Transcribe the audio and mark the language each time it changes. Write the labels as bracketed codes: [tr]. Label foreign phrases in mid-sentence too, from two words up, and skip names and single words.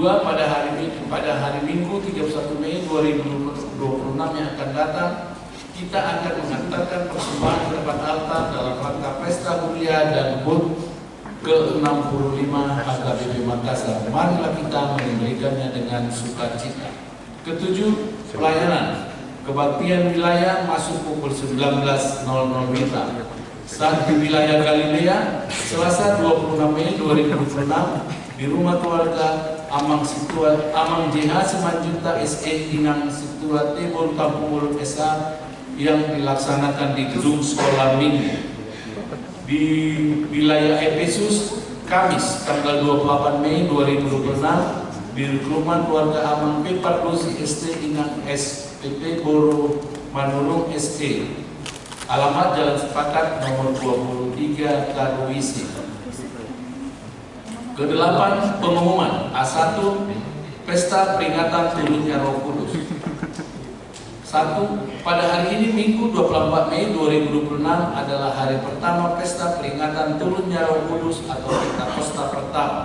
[id] Pada hari Minggu 31 Mei 2026 yang akan datang kita akan mengantarkan persembahan ke depan altar dalam rangka Pesta Huria dan HUT ke-65 HKBP Makassar. Marilah kita memberikannya dengan sukacita. Ketujuh, pelayanan kebaktian wilayah masuk pukul 19.00 WITA. Saat di wilayah Galilea, Selasa 26 Mei 2026 di rumah keluarga Amang JH Simanjunta SE Inang Situa Tebon Kampung Mulut SA yang dilaksanakan di gedung sekolah minggu. Di wilayah Efesus, Kamis tanggal 28 Mei 2026 di rumah keluarga Amang P. Pardosi ST Inang SPP Boro Manurung SE, alamat Jalan Sepakat nomor 23 Karuisi. Kedelapan, pengumuman A1 Pesta Peringatan Turunnya Roh Kudus. 1. Pada hari ini Minggu 24 Mei 2026 adalah hari pertama Pesta Peringatan Turunnya Roh Kudus atau Pentakosta pertama.